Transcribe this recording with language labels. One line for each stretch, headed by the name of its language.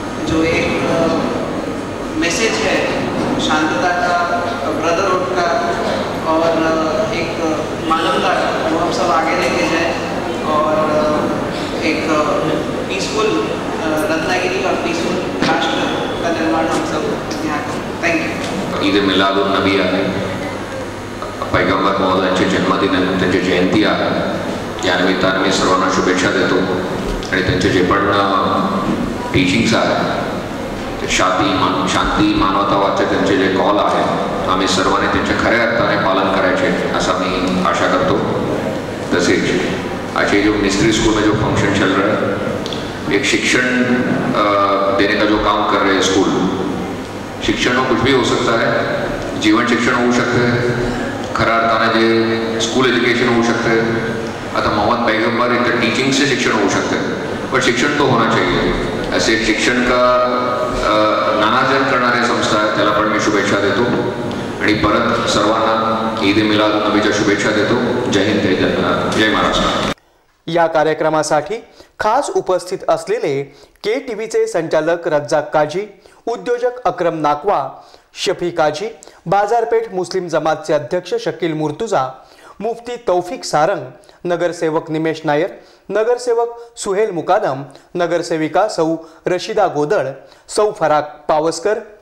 Hindi: जो एक मैसेज है शांतता का, ब्रदरहुड का और एक मानवता का, वो हम सब आगे लेके जाएं और एक पीसफुल रत्नागिरी और पीसफुल राष्ट्र का निर्माण हम सब यहाँ करें।
English: Thank you.
Marathi: ईद मिलादुन नबी आहे, पैगंबर महोदयांचे जन्मदिन, त्यांची जयंती आहे। या निमित्ताने मी सर्वांना शुभेच्छा देतो आणि त्यांचे जे पण टीचिंग्स आहेत ते शांती मानवतावादचे त्यांचे जे कॉल आहेत आम्ही सर्वांनी त्यांच्या खऱ्या अर्थाने पालन करायचे असं मी आशा करतो।
Hindi: तसेच आज ये जो मिस्त्री स्कूल में जो फंक्शन चल रहा है, एक शिक्षण देने का जो काम कर रहे हैं स्कूल, शिक्षण में कुछ भी हो सकता है, जीवन शिक्षण हो सकते हैं,
Marathi: खऱ्या अर्थाने जे
Hindi: स्कूल एजुकेशन हो सकते हैं।
Marathi: आता
Hindi: मोहम्मद पैगंबर
Marathi: इतर
Hindi: टीचिंग से शिक्षण हो सकते हैं, पर शिक्षण तो होना चाहिए। ऐसे शिक्षण का
Marathi: नानाजन करणारे संस्था आहे त्याला पण मी शुभेच्छा देतो आणि परत सर्वांना ईद मिलाद नबीच्या शुभेच्छा देतो। जय हिंद, जय महाराष्ट्र। या कार्यक्रमासाठी खास उपस्थित असलेले KTVचे संचालक रज्जाक काझी, उद्योजक अक्रम नाकवा, शफी काझी, बाजारपेठ मुस्लिम जमातचे अध्यक्ष शकील मुर्तुजा, मुफ्ती तौफिक सारंग, नगरसेवक निमेश नायर, नगरसेवक सुहेल मुकादम, नगरसेविका सौ रशिदा गोदळ, सौ फराक पावसकर,